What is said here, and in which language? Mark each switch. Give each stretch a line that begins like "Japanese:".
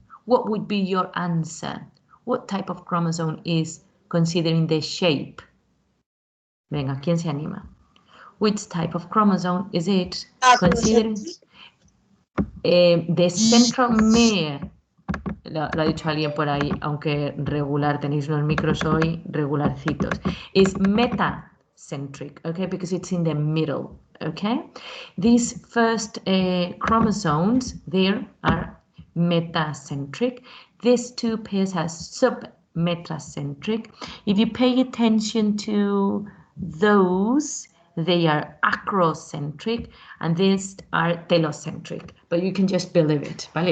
English: what would be your answer? What type of chromosome is considering the shape?
Spanish: Venga, ¿quién se anima?
English: Which type of chromosome is it considering the centromere?
Spanish: Lo ha dicho alguien por ahí, aunque regular, tenéis los micros hoy regularcitos.
English: Is metacentric, okay, because it's in the middle, okay? These first chromosomes there are metacentric. These two pairs are submetacentric. If you pay attention to those, they are acrocentric, and these are telocentric, but you can just believe it, ¿vale?